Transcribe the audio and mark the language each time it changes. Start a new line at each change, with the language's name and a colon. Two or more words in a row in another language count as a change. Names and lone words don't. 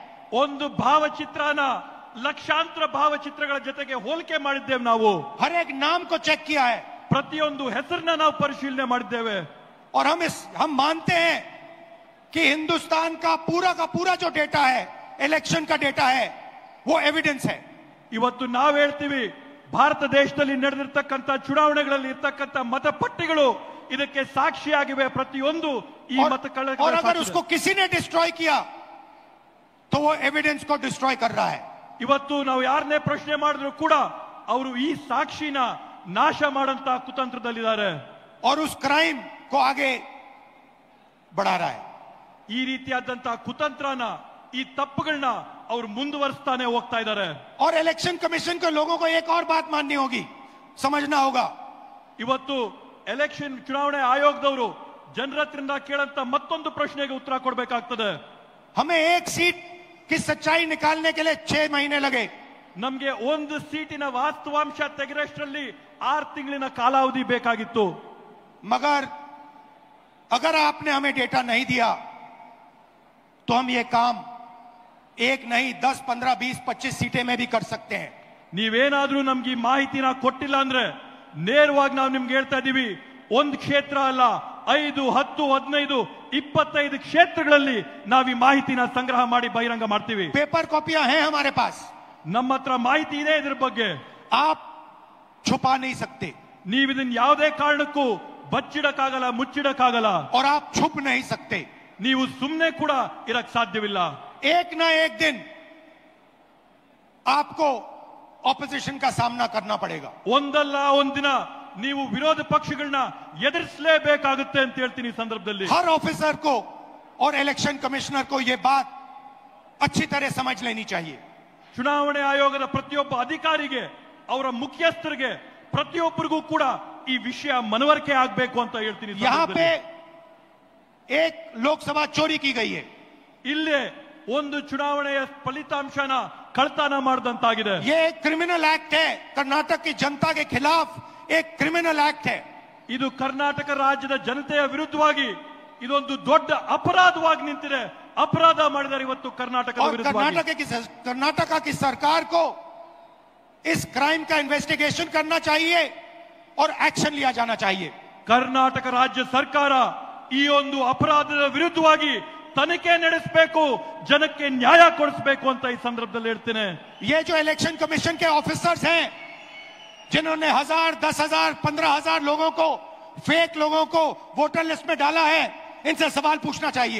Kannada: ಒಂದು ಭಾವಚಿತ್ರನ ಲಕ್ಷಾಂತರ ಭಾವಚಿತ್ರಗಳ ಜೊತೆಗೆ ಹೋಲಿಕೆ ಮಾಡಿದ್ದೇವೆ ನಾವು।
Hindi: हर एक नाम को चेक किया है।
Kannada: ಪ್ರತಿಯೊಂದು ಹೆಸರನ್ನ ನಾವು ಪರಿಶೀಲನೆ ಮಾಡಿದ್ದೇವೆ।
Hindi: और हम मानते हैं कि हिंदुस्तान का पूरा जो डेटा है, इलेक्शन का डेटा है, वो एविडेंस है।
Kannada: ಇವತ್ತು ನಾವು ಹೇಳ್ತೀವಿ ಭಾರತ ದೇಶದಲ್ಲಿ ನಡೆದಿರ್ತಕ್ಕಂಥ ಚುನಾವಣೆಗಳಲ್ಲಿ ಇರ್ತಕ್ಕಂಥ ಮತಪಟ್ಟಿಗಳು ಇದಕ್ಕೆ ಸಾಕ್ಷಿಯಾಗಿವೆ। ಪ್ರತಿಯೊಂದು ಈ मतಗಳ
Hindi: और अगर उसको किसी ने डिस्ट्रॉय किया तो वो एविडेंस को डिस्ट्रॉय कर रहा है।
Kannada: ಇವತ್ತು ನಾವು ಯಾರನ್ನೇ ಪ್ರಶ್ನೆ ಮಾಡಿದ್ರು ಕೂಡ ಅವರು ಈ ಸಾಕ್ಷಿನ ನಾಶ ಮಾಡಂತ ಕುತಂತ್ರದಲ್ಲಿದ್ದಾರೆ।
Hindi: और उस क्राइम को आगे बढ़ा रहा है।
Kannada: ಈ ರೀತಿಯಾದಂತ ಕುತಂತ್ರನ ಈ ತಪ್ಪುಗಳನ್ನ ಅವರು ಮುಂದುವರಿಸ್ತಾನೆ ಹೋಗ್ತಾ ಇದ್ದಾರೆ।
Hindi: और इलेक्शन कमीशन के लोगों को एक और बात माननी होगी, समझना होगा।
Kannada: ಇವತ್ತು ಎಲೆಕ್ಷನ್ ಚುನಾವಣೆ ಆಯೋಗದವರು ಜನರ ಹತ್ರದಿಂದ ಕೇಳಂತ ಮತ್ತೊಂದು ಪ್ರಶ್ನೆಗೆ ಉತ್ತರ ಕೊಡಬೇಕಾಗ್ತದೆ।
Hindi: हमें एक सीट की सच्चाई निकालने के लिए 6 महीने लगे।
Kannada: ನಮಗೆ ಒಂದು ಸೀಟಿನ ವಾಸ್ತವಾಂಶ ತೆಗೆರಷ್ಟರಲ್ಲಿ 6 ತಿಂಗಳಿನ ಕಾಲಾವಧಿ ಬೇಕಾಗಿತ್ತು।
Hindi: मगर अगर आपने हमें डेटा नहीं दिया तो हम ये काम 1 नहीं 10, 15, 20, 25 सीटें में भी कर सकते हैं।
Kannada: ನೀವೇನಾದ್ರೂ ನಮ್ಗೆ ಈ ಮಾಹಿತಿನ ಕೊಟ್ಟಿಲ್ಲ ಅಂದ್ರೆ ನೇರವಾಗಿ ನಾವು ನಿಮ್ಗೆ ಹೇಳ್ತಾ ಇದೀವಿ, ಒಂದು ಕ್ಷೇತ್ರ ಅಲ್ಲ 5, 10, 15, 25 ಕ್ಷೇತ್ರಗಳಲ್ಲಿ ನಾವು ಈ ಮಾಹಿತಿನ ಸಂಗ್ರಹ ಮಾಡಿ ಬಹಿರಂಗ ಮಾಡ್ತೀವಿ।
Hindi: पेपर कॉपियां हैं हमारे पास।
Kannada: ನಮ್ಮ ಹತ್ರ ಮಾಹಿತಿ ಇದೆ ಇದ್ರ ಬಗ್ಗೆ।
Hindi: आप छुपा नहीं सकते।
Kannada: ನೀವು ಇದನ್ನ ಯಾವುದೇ ಕಾರಣಕ್ಕೂ ಬಚ್ಚಿಡಕ್ಕಾಗಲ್ಲ, ಮುಚ್ಚಿಡಕ್ಕಾಗಲ್ಲ।
Hindi: और आप छुप नहीं सकते।
Kannada: ನೀವು ಸುಮ್ಮನೆ ಕೂಡ ಇರಕ್ ಸಾಧ್ಯವಿಲ್ಲ।
Hindi: एक ना एक दिन आपको ऑपोजिशन का सामना करना पड़ेगा।
Kannada: ಒಂದಲ್ಲ ಒಂದಿನ ನೀವು ವಿರೋಧ ಪಕ್ಷಗಳನ್ನ ಎದುರಿಸಲೇಬೇಕಾಗುತ್ತೆ ಅಂತ ಹೇಳ್ತೀನಿ ಈ ಸಂದರ್ಭದಲ್ಲಿ।
Hindi: हर ऑफिसर को और इलेक्शन कमिश्नर को यह बात अच्छी तरह समझ लेनी चाहिए।
Kannada: ಚುನಾವಣೆ ಆಯೋಗದ ಪ್ರತಿಯೊಬ್ಬ ಅಧಿಕಾರಿಗೆ, ಅವರ ಮುಖ್ಯಸ್ಥರಿಗೆ, ಪ್ರತಿಯೊಬ್ಬರಿಗೂ ಕೂಡ ಈ ವಿಷಯ ಮನವರಿಕೆ ಆಗಬೇಕು ಅಂತ ಹೇಳ್ತೀನಿ।
Hindi: यहाँ पे एक लोकसभा चोरी की गई है।
Kannada: ಇಲ್ಲೇ ಒಂದು ಚುನಾವಣೆಯ ಫಲಿತಾಂಶನ ಕಳ್ತನ ಮಾಡಿದಂತಾಗಿದೆ।
Hindi: ये एक
English: criminal act
Hindi: है, कर्नाटक की जनता के खिलाफ एक
English: criminal act
Hindi: है।
Kannada: ಇದು ಕರ್ನಾಟಕ ರಾಜ್ಯದ ಜನತೆಯ ವಿರುದ್ಧವಾಗಿ ಇದೊಂದು ದೊಡ್ಡ ಅಪರಾಧವಾಗಿ ನಿಂತಿದೆ। ಅಪರಾಧ ಮಾಡಿದ್ದಾರೆ ಇವತ್ತು ಕರ್ನಾಟಕದ ವಿರುದ್ಧವಾಗಿ।
Hindi: कर्नाटक की सरकार को इस क्राइम का इन्वेस्टिगेशन करना चाहिए और एक्शन लिया जाना चाहिए।
Kannada: ಕರ್ನಾಟಕ ರಾಜ್ಯ ಸರ್ಕಾರ ಈ ಒಂದು ಅಪರಾಧದ ವಿರುದ್ಧವಾಗಿ ತನಿಖೆ ನಡೆಸಬೇಕು, ಜನಕ್ಕೆ ನ್ಯಾಯ ಕೊಡಿಸಬೇಕು ಅಂತ ಈ ಸಂದರ್ಭದಲ್ಲಿ ಹೇಳ್ತೇನೆ।
Hindi: ये जो इलेक्शन कमीशन के ऑफिसर्स हैं जिन्होंने 1000, 10,000, 15,000 लोगों को, फेक लोगों को
English: voter list
Hindi: में डाला है, इनसे सवाल पूछना चाहिए।